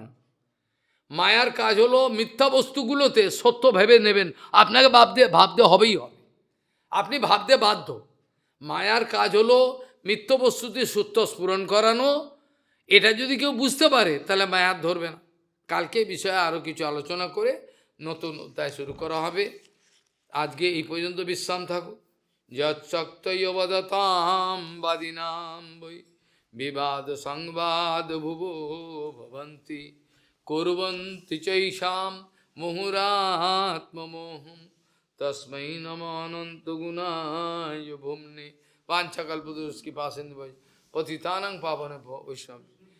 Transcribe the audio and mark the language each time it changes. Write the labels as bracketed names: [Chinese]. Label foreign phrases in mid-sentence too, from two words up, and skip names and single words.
[Bangla] মায়ার কাজ হলো মিথ্যা বস্তুগুলোতে সত্য ভেবে নেবেন, আপনাকে ভাবতে হবেই হবে, আপনি ভাবতে বাধ্য। মায়ার কাজ হলো মিথ্যা বস্তুতে সত্য স্ফুরণ করানো। এটা যদি কেউ বুঝতে পারে তাহলে মায়ার ধরবে না। কালকে বিষয়ে আরও কিছু আলোচনা করে নতুন অধ্যায় শুরু করা হবে। আজকে এই পর্যন্ত বিশ্রাম থাকুক। [Sanskrit] যচ্চক্তয়বদতাম বাদিনাম বৈ বিবাদ সংবাদ ভুবো ভবন্তি কুর্বন্তি চৈষাম মুহুরাত্মমোহম তস্मै নমো অনন্ত গুণায় ভুম্নে। वाञ्छाकल्पतरुश्च कृपासिन्धु पतितानां पावनेभ्यो वैष्णव।